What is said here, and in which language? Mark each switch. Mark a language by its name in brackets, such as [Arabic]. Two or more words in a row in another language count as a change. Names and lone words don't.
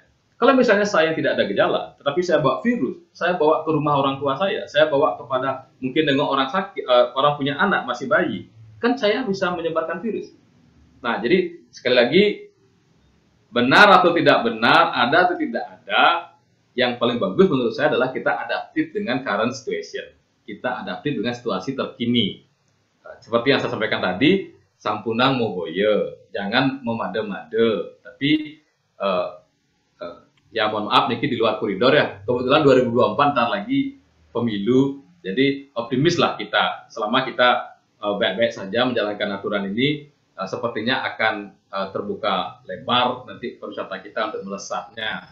[Indonesian] Kalau misalnya saya tidak ada gejala, tetapi saya bawa virus, saya bawa ke rumah orang tua saya bawa kepada mungkin dengan orang sakit, orang punya anak masih bayi, kan saya bisa menyebarkan virus. Nah, jadi sekali lagi, benar atau tidak benar, ada atau tidak ada, yang paling bagus menurut saya adalah kita adaptif dengan [English] current situation, [Indonesian] kita adaptif dengan situasi terkini. Seperti yang saya sampaikan tadi, [Balinese] sampunang moboye, [Indonesian] jangan memade-made, tapi ya mohon maaf niki di luar koridor ya. Kebetulan 2024 ntar lagi pemilu, jadi optimis lah kita. Selama kita baik-baik saja menjalankan aturan ini, sepertinya akan terbuka lebar nanti pariwisata kita untuk melesatnya.